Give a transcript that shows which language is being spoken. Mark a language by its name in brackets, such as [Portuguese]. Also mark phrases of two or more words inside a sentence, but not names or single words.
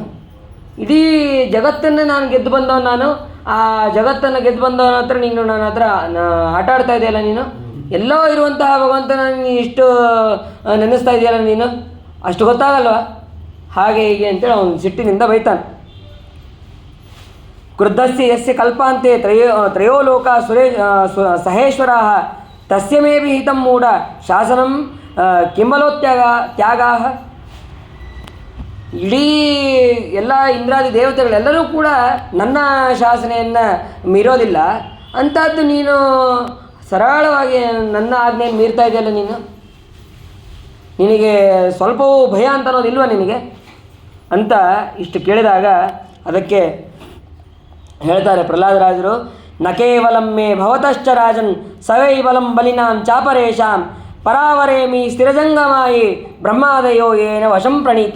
[Kannada] ಇಡೀ ಜಗತ್ತನ್ನು ನಾನು ಗೆದ್ದು ಬಂದವನು, ನಾನು ಆ ಜಗತ್ತನ್ನು ಗೆದ್ದು ಬಂದವನ ಹತ್ರ ನೀನು ನನ್ನ ಹತ್ರ ಆಟ ಆಡ್ತಾ ಇದೆಯಲ್ಲ, ನೀನು ಎಲ್ಲೋ ಇರುವಂತಹ ಭಗವಂತನ ನೀನು ಇಷ್ಟು ನೆನೆಸ್ತಾ ಇದೆಯಲ್ಲ, ನೀನು ಅಷ್ಟು ಗೊತ್ತಾಗಲ್ವ? ಹಾಗೆ ಹೀಗೆ ಅಂತೇಳಿ ಅವನು ಸಿಟ್ಟಿನಿಂದ ಬೈತಾನೆ. [Sanskrit] ಕ್ರುದ್ಧಸ್ಯ ಯಸ್ಯ ಕಲ್ಪಾಂತೆ ತ್ರಯೋ ಲೋಕ ಸಹೇಶ್ವರ ತಸ್ಯ ಮೇ ವಿಹಿತಂ ಮೂಢ ಶಾಸನಂ ತ್ಯಾಗ. [Kannada] ಇಡೀ ಎಲ್ಲ ಇಂದ್ರಾದಿ ದೇವತೆಗಳೆಲ್ಲರೂ ಕೂಡ ನನ್ನ ಶಾಸನೆಯನ್ನು ಮೀರೋದಿಲ್ಲ, ಅಂಥದ್ದು ನೀನು ಸರಳವಾಗಿ ನನ್ನ ಆಜ್ಞೆಯನ್ನು ಮೀರ್ತಾ ಇದೆಯಲ್ಲ, ನಿನಗೆ ಸ್ವಲ್ಪವೂ ಭಯ ಅಂತ ಅನ್ನೋದಿಲ್ವ ನಿನಗೆ ಅಂತ ಇಷ್ಟು ಕೇಳಿದಾಗ ಅದಕ್ಕೆ ಹೇಳ್ತಾರೆ ಪ್ರಹ್ಲಾದರಾಜರು, [Sanskrit] ನ ಕೇವಲಂ ಮೇ ಭವತಶ್ಚ ರಾಜನ್ ಸವೈಬಲಂ ಬಲಿನಾಂ ಚಾಪರೇಶಾಂ ಪರಾವರೇಮಿ ಸ್ಥಿರಜಂಗಮಾಯಿ ಬ್ರಹ್ಮಾದಯೋ ಏನ ವಶಂ ಪ್ರಣೀತಾ.